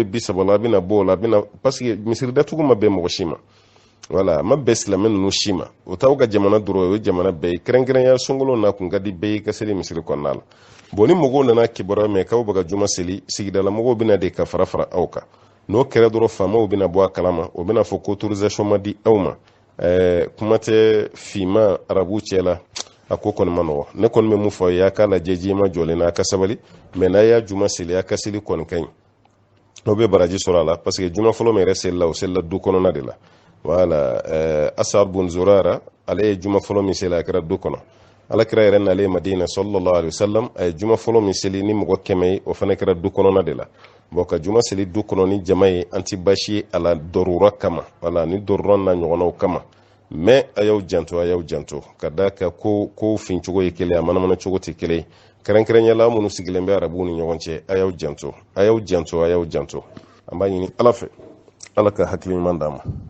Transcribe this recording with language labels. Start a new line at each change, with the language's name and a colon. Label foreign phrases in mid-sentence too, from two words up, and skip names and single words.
Bambara: 30 la a bɛna bɔ o la
French: parce que
Bambara: misiri datugu ma bɛn mɔgɔ si ma voilà ma bɛn silamɛ ninnu si ma o t'aw ka jamana dɔrɔn o ye jamana bɛɛ ye kɛrɛnkɛrɛnya sunkalo na kun ka di bɛɛ ye ka seli misiri kɔnɔna la bon ni mɔgɔw nana kibaruya mɛn k'aw bɛ ka juma seli sigidala mɔgɔw bɛna de ka fara aw kan n'o kɛra dɔrɔn faamaw bɛna bɔ a kalama o bɛna fɔ ko autorisation ma di aw ma kuma tɛ finma arabu cɛ la a ko kɔni ma nɔgɔ ne kɔni bɛ mun fɔ a ye a k'a lajɛ jiyɛma jɔlen na a ka sabali mais n'a y'a juma seli a ka seli kɔni ka ɲi o be baraji sɔrɔ a la
French: parce que
Bambara: juma fɔlɔ min yɛrɛ selila o selila du kɔnɔna de la wala Asad bun Zurara ale ye juma fɔlɔ min seli a kɛra du kɔnɔ alakira yɛrɛ nalen Madina
Arabic: صلى الله عليه وسلم
Bambara: a ye juma fɔlɔ min seli ni mɔgɔ 100 ye o fana kɛra du kɔnɔna de la bon ka juma seli du kɔnɔ ni jama ye an ti basi ye a la dɔrura kama wala ni dɔrura n'a ɲɔgɔnnaw kama mais a y'aw janto ka da ka ko fin cogo ye kelen a manamana cogo tɛ kelen kɛrɛnkɛrɛnyala minnu sigilen bɛ arabuw ni ɲɔgɔn cɛ a y'aw janto an b'a ɲini ala fɛ ala ka hakili ɲuman d'an ma